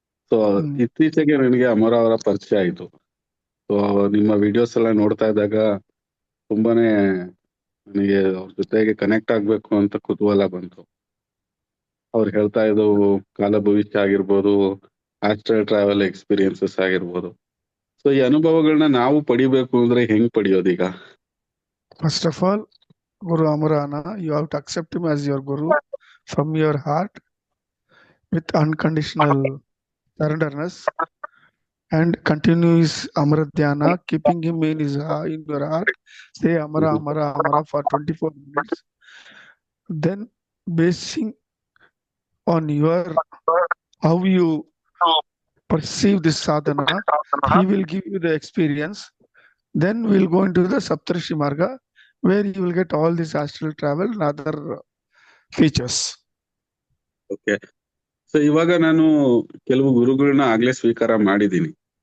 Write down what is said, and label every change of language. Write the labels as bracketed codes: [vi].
[kn] So ಇತ್ತೀಚೆಗೆ ನನಗೆ ಅಮರ ಅವರ ಪರಿಚಯ ಆಯ್ತು. ಸೊ ನಿಮ್ಮ ವಿಡಿಯೋಸ್ ಎಲ್ಲ ನೋಡ್ತಾ ಇದ್ದಾಗ ತುಂಬಾನೇ ನನಗೆ ಅವ್ರ ಜೊತೆಗೆ ಕನೆಕ್ಟ್ ಆಗ್ಬೇಕು ಅಂತ ಕುತೂಹಲ ಬಂತು. ಅವ್ರು ಹೇಳ್ತಾ ಇದ್ದವು ಕಾಲ ಭವಿಷ್ಯ ಆಗಿರ್ಬೋದು, ಆಸ್ಟ್ರಲ್ ಟ್ರಾವೆಲ್ ಎಕ್ಸ್ಪೀರಿಯನ್ಸಸ್ ಆಗಿರ್ಬೋದು. ಸೊ ಈ ಅನುಭವಗಳನ್ನ ನಾವು ಪಡಿಬೇಕು ಅಂದ್ರೆ ಹೆಂಗ್ ಪಡಿಯೋದೀಗ? [en] First of all, Guru Amarana, you have to accept him as your Guru from your heart with unconditional surrenderness and continue his Amara Dhyana, keeping him in your heart. Say Amara, Amara, Amara for 24 minutes. Then basing on how you perceive this sadhana, he will give you the experience. Then we'll go into the Saptarishi Marga, where you will get all this astral travel and other features. [kn] Okay. So ಇವಾಗ ನಾನು ಕೆಲವು ಗುರುಗಳನ್ನ ಆಗ್ಲೇ ಸ್ವೀಕಾರ ಮಾಡಿದ್ದೀನಿ.